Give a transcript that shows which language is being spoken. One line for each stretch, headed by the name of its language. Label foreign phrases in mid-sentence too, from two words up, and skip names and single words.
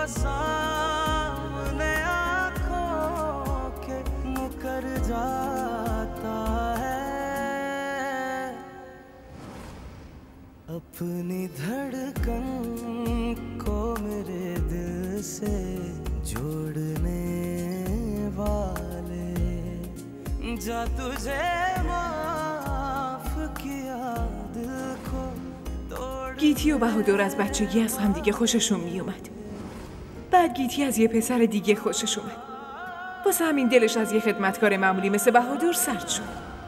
Hindi: सामने आँखों के मुकर जाता है अपनी धड़कन को मेरे दिल से जोड़ने वाले जा तुझे
Persian: گیتی و بهادر از بچگی از هم دیگه خوششون می اومد. بعد گیتی از یه پسر دیگه خوشش اومد. واسه همین دلش از یه خدمتکار معمولی مثل بهادر سرد شد.